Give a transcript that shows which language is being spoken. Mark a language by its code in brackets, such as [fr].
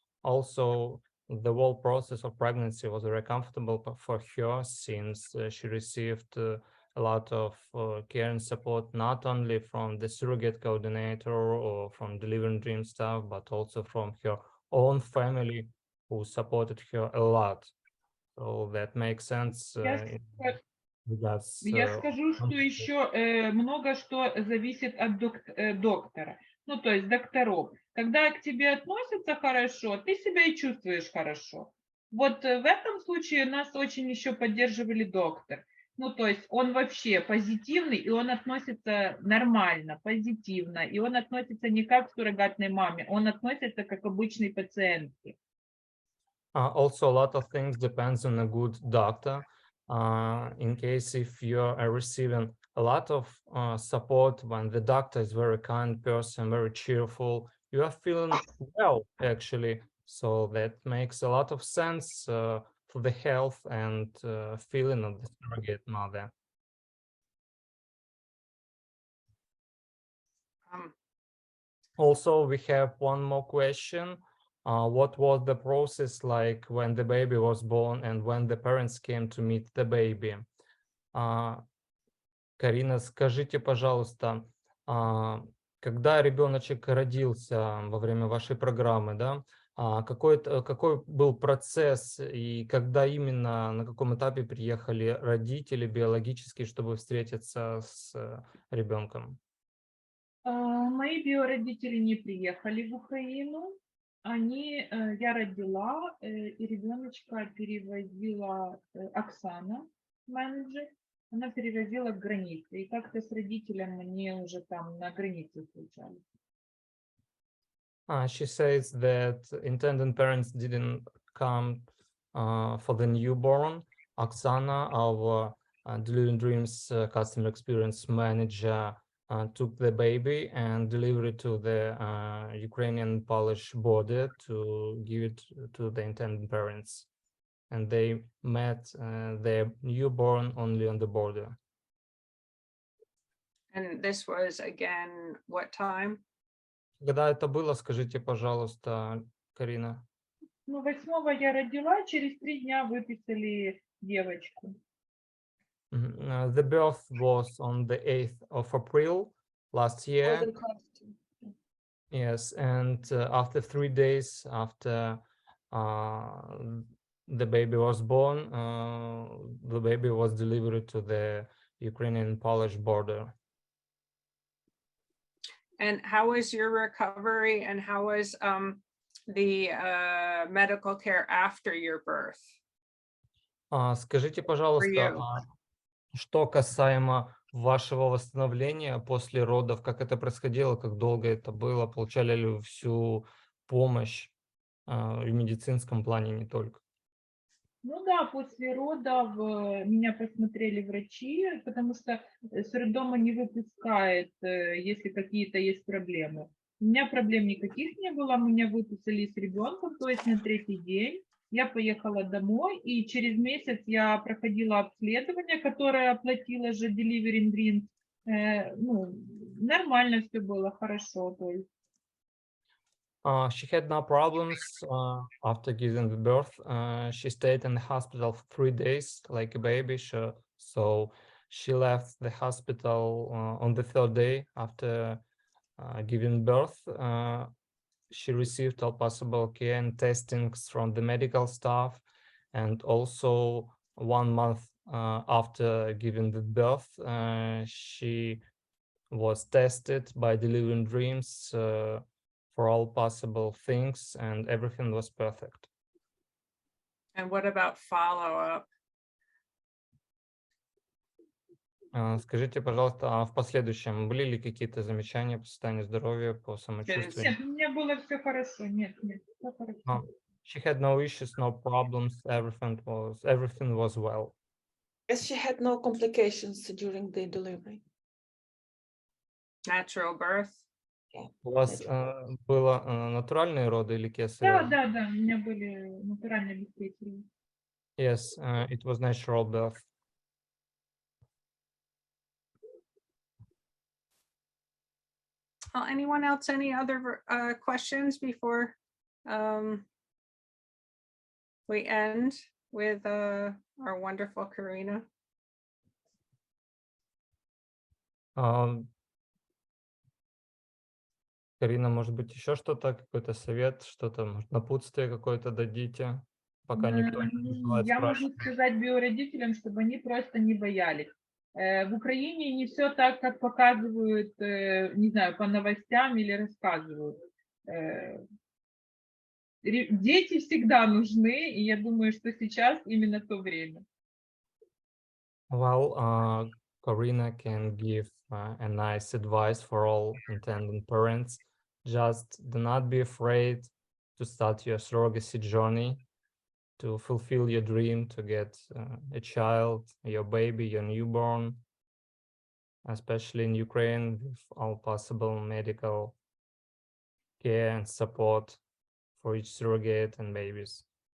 [en] Also, the whole process of pregnancy was very comfortable for her since she received a lot of care and support, not only from the surrogate coordinator or from Delivering Dream staff, but also from her own family who supported her a lot. So that makes sense. [ru] Я скажу, что еще много что зависит от доктора. Ну, то есть докторов. Когда к тебе относятся хорошо, ты себя и чувствуешь хорошо. Вот в этом случае нас очень еще поддерживали доктор. Ну, то есть он вообще позитивный, и он относится нормально, позитивно. И он относится не как к суррогатной маме, он относится как к обычной пациентке. [en] Also, a lot of things depends on a good doctor. In case if you are receiving a lot of support when the doctor is very kind person, very cheerful, you are feeling well actually. So that makes a lot of sense for the health and feeling of the surrogate mother. Also, we have one more question. What was the process like when the baby was born and when the parents came to meet the baby? [ru] Карина, скажите, пожалуйста, когда ребеночек родился во время вашей программы, да, какой был процесс и когда именно, на каком этапе приехали родители биологические, чтобы встретиться с ребенком? Мои биородители не приехали в Украину. Я родила, и ребеночка перевозила Оксана, менеджер. Она перевозила к границе. И как-то с родителями они уже там на границе встречались. [en] She says that intended parents didn't come for the newborn. Oksana, our Delivering Dreams customer experience manager, took the baby and delivered it to the Ukrainian-Polish border to give it to the intended parents. And they met their newborn only on the border. And this was again, what time? [ru] Когда это было, скажите, пожалуйста, Карина? Ну, 8-го я родила, через 3 дня выписали девочку. [en] The birth was on the 8th of April last year. Yes, and after 3 days after the baby was born, the baby was delivered to the Ukrainian-Polish border. And how was your recovery and how was the medical care after your birth? [ru] Скажите, пожалуйста, что касаемо вашего восстановления после родов, как это происходило, как долго это было, получали ли вы всю помощь в медицинском плане, не только? Ну да, после родов меня посмотрели врачи, потому что с роддома не выпускает, если какие-то есть проблемы. У меня проблем никаких не было, меня выписали с ребенком, то есть на 3-й день. Я поехала домой, и через месяц я проходила обследование, которое оплатила же Delivery Dream. Ну, нормально все было, хорошо. То есть. [en] She had no problems after giving the birth. She stayed in the hospital for 3 days like a baby. So she left the hospital on the 3rd day after giving birth. She received all possible care and testings from the medical staff, and also 1 month after giving the birth, she was tested by Delivering Dreams for all possible things, and everything was perfect. And what about follow-up? [ru] Скажите, пожалуйста, а в последующем были ли какие-то замечания по состоянию здоровья, по самочувствию? Нет, у меня было все хорошо. Нет, все хорошо. [en] She had no issues, no problems. Everything was well. Yes, she had no complications during the delivery. Natural birth? [ru] У вас было натуральные роды или кесарево? Да, у меня были натуральные обеспечения. [en] Yes, it was natural birth. Anyone else, any other questions before we end with our wonderful Karina? [ru] Карина, может быть, еще что-то, какой-то совет, что-то, может, напутствие какое-то дадите, пока никто не желает Я могу спрашивать. сказать биородителям, чтобы они просто не боялись. В Украине не все так, как показывают, не знаю, по новостям или рассказывают. Дети всегда нужны, и я думаю, что сейчас именно то время. [en] Well, Karina can give a nice advice for all intending parents. Just do not be afraid to start your surrogacy journey, to fulfill your dream, to get a child, your baby, your newborn, especially in Ukraine, with all possible medical care and support for each surrogate and babies.